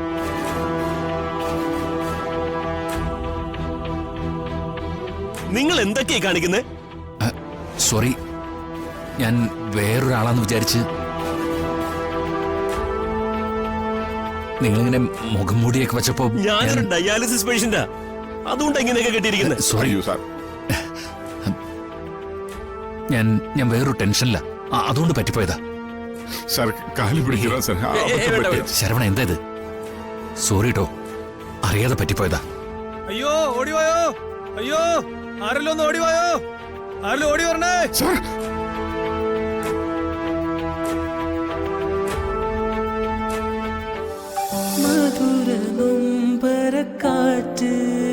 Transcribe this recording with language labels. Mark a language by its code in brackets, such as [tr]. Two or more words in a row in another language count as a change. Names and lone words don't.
[ml] നിങ്ങൾ എന്തൊക്കെയാ കാണിക്കുന്നത്? സോറി, ഞാൻ വേറൊരാളാന്ന് വിചാരിച്ച്. നിങ്ങളിങ്ങനെ മുഖം മൂടിയൊക്കെ വെച്ചപ്പോ ഞാനൊരു ഡയാലിസിസ് പേഷ്യന്റാ. അതുകൊണ്ട് എങ്ങനെയൊക്കെ കെട്ടിയിരിക്കുന്നത്? സോറി, [ta] ஐயோ சார். [ml] ഞാൻ വേറൊരു ടെൻഷനില്ല. അതുകൊണ്ട് പറ്റിപ്പോയതാ. [ta] சார் காலி பிடிக்கிறோம் சார். [ml] ശരവണ, എന്താ ഇത്? സോറി കേട്ടോ, അറിയാതെ പറ്റിപ്പോയതാ. അയ്യോ ഓടിവായോ, അയ്യോ ആരെല്ലാം ഒന്ന് ഓടിവായോ, ആരെല്ലാം ഓടി വരണേ. [ta] சார் [ml] മധുര നൊമ്പരക്കാറ്റ്